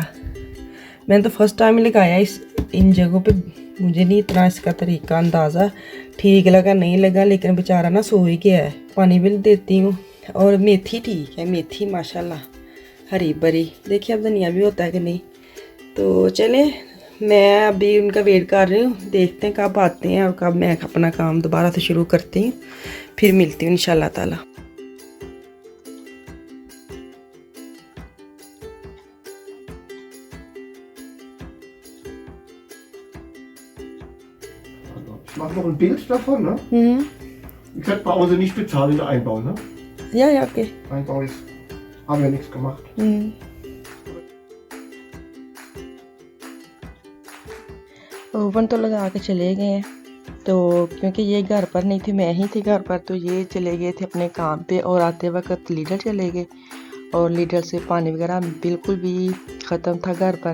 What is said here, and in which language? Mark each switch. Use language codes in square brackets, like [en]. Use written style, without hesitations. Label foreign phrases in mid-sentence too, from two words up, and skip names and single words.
[ur] میں نے تو [en] first time [ur] لگایا ان جگہوں پہ، مجھے نہیں اتنا اس کا طریقہ اندازہ ٹھیک لگا نہیں لگا، لیکن بیچارہ نہ سو ہی گیا ہے. پانی بھی دیتی ہوں. اور میتھی ٹھیک ہے، میتھی ماشاءاللہ ہری بھری۔ دیکھیے اب دھنیا بھی ہوتا ہے کہ نہیں. تو چلیں، میں ابھی ان کا ویٹ کر رہی ہوں، دیکھتے ہیں کب آتے ہیں اور کب میں اپنا کام دوبارہ سے شروع کرتی ہوں. پھر ملتی ہوں [ar] إن شاء الله تعالى. [de] Ich mache noch ein Bild davon, ne? Wie gesagt, brauchen Sie nicht bezahlen in der Einbau, ne? Ja, ja, okay. Einbau ist, haben wir nichts gemacht. [ur] اوون تو لگا کے چلے گئے ہیں، تو کیونکہ یہ گھر پر نہیں تھی، میں ہی تھی گھر پر، تو یہ چلے گئے تھے اپنے کام پہ اور آتے وقت لیڈر چلے گئے اور لیڈر سے پانی وغیرہ بالکل بھی ختم تھا گھر پر.